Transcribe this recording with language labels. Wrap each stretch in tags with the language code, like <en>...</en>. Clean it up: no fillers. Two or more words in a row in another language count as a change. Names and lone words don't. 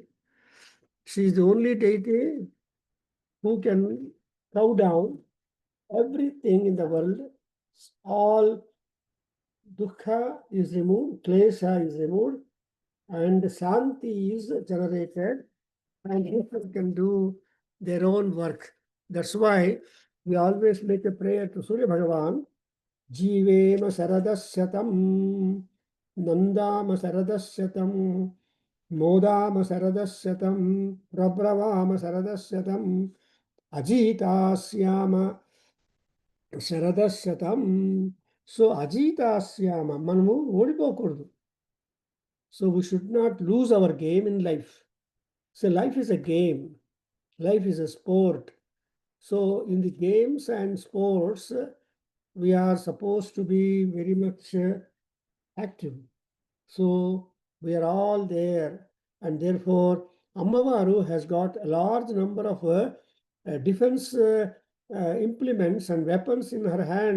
<en>She is the only deity who can throw down everything in the world. All dukkha is removed, klesha is removed, and shanti is generated, and people can do their own work. That's why we always make a prayer to Surya Bhagavan.</en> <sa>जीवेम शरदशतम् नन्दाम शरदशतम् मोदाम शरदशतम् प्रब्रवाम शरदशतम् अजीतास्याम శరదశతం.</sa> <te>సో అజీతాస్యామ, మనము ఓడిపోకూడదు.</te> <en>సో we should not lose our game in life. So life is a game, life is a sport. So in the games and sports, we are supposed to be very much active. So we are all there, and therefore Ammavaru has got a large number of defense implements and weapons in her hand.</en>